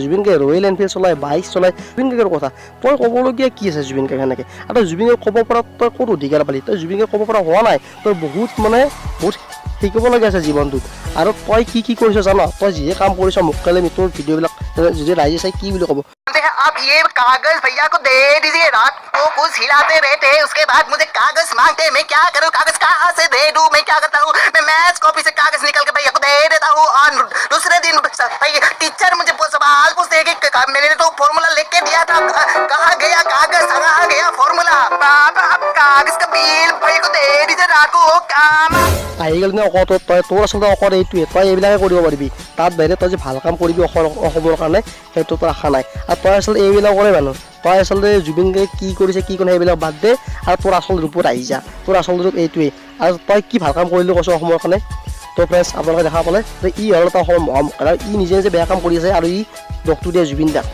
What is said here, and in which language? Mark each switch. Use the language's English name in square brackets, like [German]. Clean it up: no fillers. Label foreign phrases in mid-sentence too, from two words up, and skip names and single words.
[Assamese] জুবিন গাৰ্গে ৰয়েল এনফিল্ড চলাই, বাইক চলাই, জুবিন গাৰ্গৰ কথা তই ক'বলগীয়া কি আছে জুবিন গাৰ্গ সেনেকৈ? আৰু তই জুবিন গাৰ্গ ক'ব পৰা তই ক'ত অধিকাৰ পালি? তই জুবিন গাৰ্গ ক'ব পৰা হোৱা নাই। তই বহুত শিকিবলগীয়া আছে জীৱনটোত। আৰু তই কি কৰিছ জান? তই যিহে কাম কৰিছ মক্কেলে তোৰ ভিডিঅ'বিলাক যদি ৰাইজে চাই কি বুলি ক'ব? [Hindi] आप ये कागज भैया को दे दीजिए, रात को कुछ हिलाते रहते, उसके बाद मुझे कागज मांगते, मैं क्या करूं? कागज कहाँ से दे दूं? मैं क्या करता हूँ, मैं [English] maths copy [Hindi] से कागज निकल के भैया को दे देता हूँ, और दूसरे दिन टीचर मुझे सवाल पूछते कि मैंने तो फॉर्मूला लिख के दिया था, कहाँ गया कागज, कहाँ गया फॉर्मूला? बाबा आप कागज का बिल भैया को दे दीजिए, रात को काम [Assamese] আহি গ'ল নে অকল তোৰ আচলতে অকল এইটোৱে, তই এইবিলাকে কৰিব পাৰিবি। তাত বাহিৰে তই যে ভাল কাম কৰিবি অসমৰ কাৰণে সেইটো তোৰ আশা নাই। আৰু তই আচলতে এইবিলাক কৰে মানুহ, তই আচলতে জুবিন গাৰ্গে কি কৰিছে কি কৰে সেইবিলাক বাদ দে, আৰু তোৰ আচল ৰূপত আহি যা। তোৰ আচল ৰূপ এইটোৱেই। আৰু তই কি ভাল কাম কৰিলি কৈছ অসমৰ কাৰণে? তো ফ্ৰেণ্ডছ, আপোনালোকে দেখা পালে যে ই হ'ল এটা অসমৰ আৰু ই নিজে নিজে বেয়া কাম কৰি আছে, আৰু ই দোষটো দিয়ে জুবিন দাক।